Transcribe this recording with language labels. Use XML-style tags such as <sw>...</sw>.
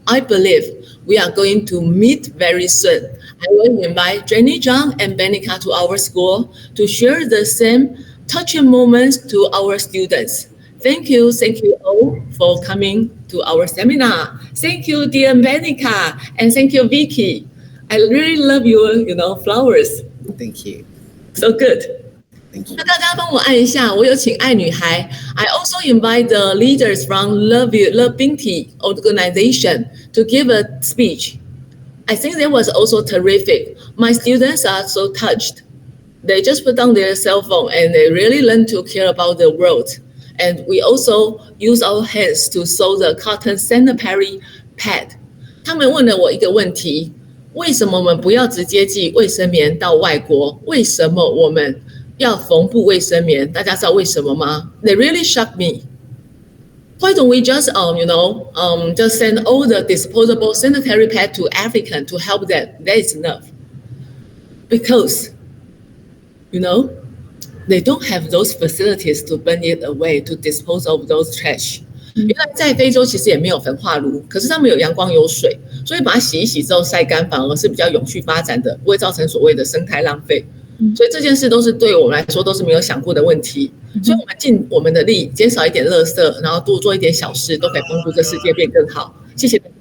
<en>I believe we are going to meet very soon. I will invite Jenny Zhang and Benika to our school to share the same touching moments to our students. Thank you all for coming to our seminar. Thank you, dear Benika, and thank you, Vicky. I really love your flowers. Thank you. So good. Thank you.</en> <zh>那大家帮我按一下，我有请爱女孩。</zh> <en>I also invite the leaders from Love Binti organization to give a speech. I think that was also terrific. My students are so touched. They just put down their cell phone and they really learn to care about the world. And we also use our hands to sew the cotton sanitary pad.</en> <zh>他们问了我一个问题：为什么我们不要直接寄卫生棉到外国？为什么我们要缝布卫生棉？大家知道为什么吗？</zh> <en>They really shocked me. Why don't we just just send all the disposable sanitary pad to African to help them? That is enough. Because they don't have those facilities to burn it away, to dispose of those trash.</en> <zh>原来在非洲其实也没有焚化炉，可是他们有阳光有水，所以把它洗一洗之后晒干，反而是比较永续发展的，不会造成所谓的生态浪费。所以这件事都是对我们来说都是没有想过的问题。所以我们尽我们的力，减少一点垃圾，然后多做一点小事，都可以帮助这世界变更好。谢谢。</zh>